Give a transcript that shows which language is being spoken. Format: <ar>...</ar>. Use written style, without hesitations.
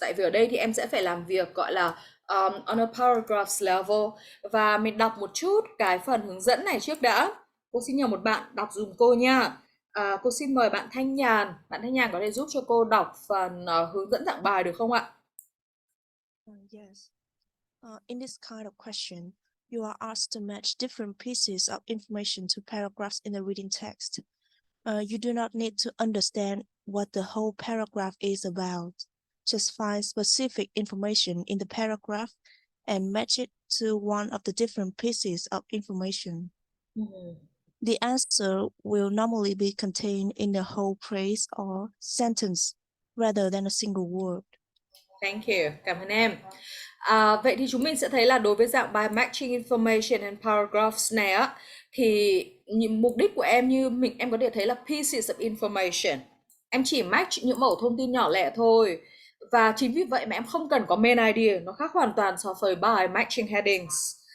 <vi>Tại vì ở đây thì em sẽ phải làm việc gọi là</vi> <en>on a paragraphs level.</en> <vi>Và mình đọc một chút cái phần hướng dẫn này trước đã. Cô xin nhờ một bạn đọc dùm cô nha. Cô xin mời bạn Thanh Nhàn. Bạn Thanh Nhàn có thể giúp cho cô đọc phần hướng dẫn dạng bài được không ạ?</vi> <en>Yes. In this kind of question, you are asked to match different pieces of information to paragraphs in the reading text. You do not need to understand what the whole paragraph is about. Just find specific information in the paragraph and match it to one of the different pieces of information. The answer will normally be contained in the whole phrase or sentence rather than a single word. Thank you,</en> <vi>cảm ơn em. Vậy thì chúng mình sẽ thấy là đối với dạng bài</vi> <en>matching information and paragraphs</en> <vi>này á, thì mục đích của em như em có thể thấy là</vi> <en>pieces of information.</en> <vi>Em chỉ match những mẩu thông tin nhỏ lẻ thôi. Và chính vì vậy mà em không cần có main idea, nó khác hoàn toàn so với bài matching headings.</vi>